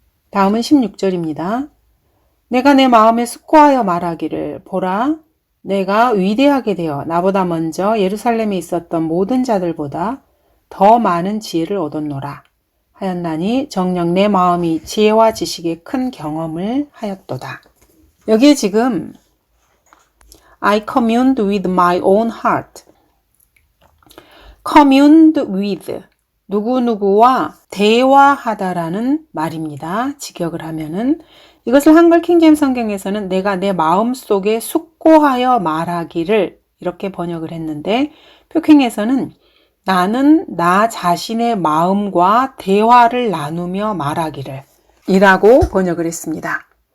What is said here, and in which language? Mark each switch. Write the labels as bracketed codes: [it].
[ko] 다음은 16절입니다. 내가 내 마음에 숙고하여 말하기를 보라 내가 위대하게 되어 나보다 먼저 예루살렘에 있었던 모든 자들보다 더 많은 지혜를 얻었노라 하였나니 정녕 내 마음이 지혜와 지식의 큰 경험을 하였도다. 여기에 지금 [en] I communed with my own heart. communed with [ko] 누구누구와 대화하다라는 말입니다. 직역을 하면은 이것을 한글 킹제임스 성경에서는 내가 내 마음속에 숙고하여 말하기를 이렇게 번역을 했는데 표킹에서는 나는 나 자신의 마음과 대화를 나누며 말하기를 이라고 번역을 했습니다.